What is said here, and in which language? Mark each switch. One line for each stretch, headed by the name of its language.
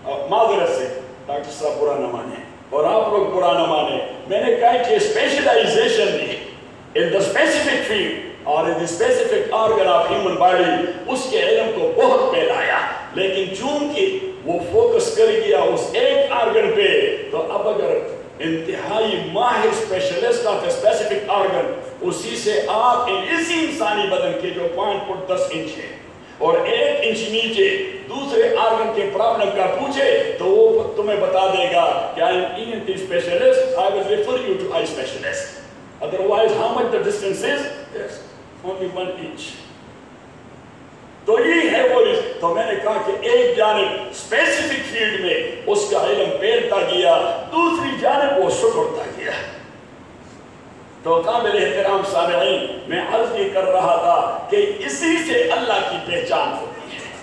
Urdu: معذرت سے ڈاکٹر صاحب برا نہ مانیں اور آپ لوگ برا نہ مانیں، میں نے کہا کہ specialisation in the specific field اور ان the specific organ of human body, اس کے علم کو بہت پھیلایا، لیکن چونکہ وہ فوکس کر گیا اس ایک آرگن پہ، تو اب اگر انتہائی ماہر اسپیشلسٹ آف اسپیسیفک آرگن، اسی سے آپ اسی انسانی بدن کے جو 5 فٹ 10 انچ ہے، اور ایک انچ نیچے دوسرے آرگن کے پرابلم کا پوچھے تو وہ تمہیں بتا دے گا کہ
English: I will refer you to eye specialist. Otherwise, how much the distance is? Yes, only one inch.
Urdu: تو یہ ہے وہ. تو میں نے کہا کہ ایک جانب اسپیسیفک فیلڈ میں اس کا علم پھیلتا گیا, دوسری جانب وہ سکڑتا گیا. تو کہا میرے احترام سامعین, میں عرض یہ کر رہا تھا کہ اسی سے اللہ کی پہچان ہوتی ہے.